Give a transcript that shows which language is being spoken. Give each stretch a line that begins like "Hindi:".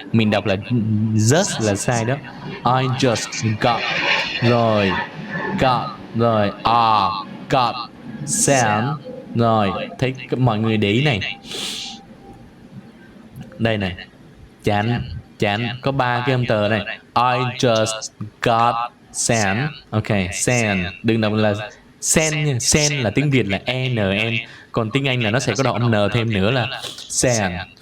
Vietnamese: Mình đọc là just là sai đó.
English: I just got, rồi got, rồi got sent.
Vietnamese: Rồi thấy mọi người để ý này, đây này, chán có ba cái âm tờ này.
English: I just got sent. Ok, sent
Vietnamese: đừng đọc là
English: send nha.
Vietnamese: Send là tiếng Việt là n, còn tiếng Anh là nó sẽ có đọc âm n thêm nữa là send.